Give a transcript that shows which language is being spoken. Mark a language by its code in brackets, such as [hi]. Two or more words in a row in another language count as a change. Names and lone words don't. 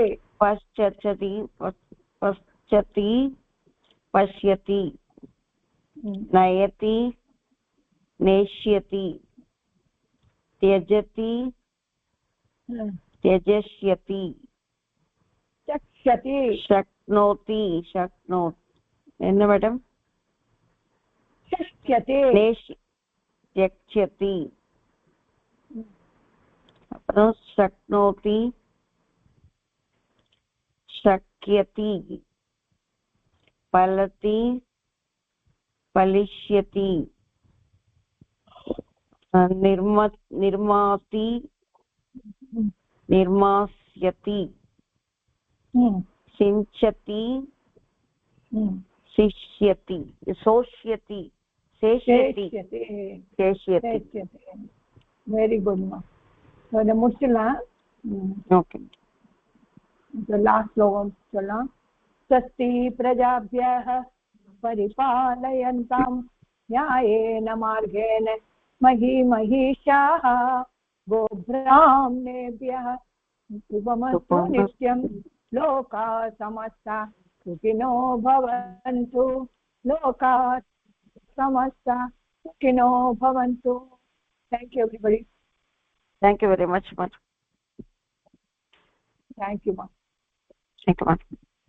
[sa] पश्यति पश्यति पश्यति नयति नेष्यति त्यजति त्यजष्यति चक्ष्यति शक्नोति शक्नोति [ta] என்ன மேடம் [sa] शक्ष्यति त्यक्ष्यति அப்புறம் शक्नोति शक्यति फलति फलिष्यति निर्माति निर्मास्यति सिञ्चति शिष्यति शोष्यति शेष्यति शेष्यति [en] very good [ta] मा तो முடிச்சலாம் [en] ओके [sa] लास्ट श्लोकम சொல்லலாம் स्वस्ति प्रजाभ्यः परिपालयन्तां न्यायेन मार्गेण महिषाः गोब्राह्मणेभ्यः शुभमस्तु नित्यं लोकाः समस्ताः सुखिनो भवन्तु लोकाः समस्ताः सुखिनो भवन्तु [en] thank you everybody thank you very much thank you thank you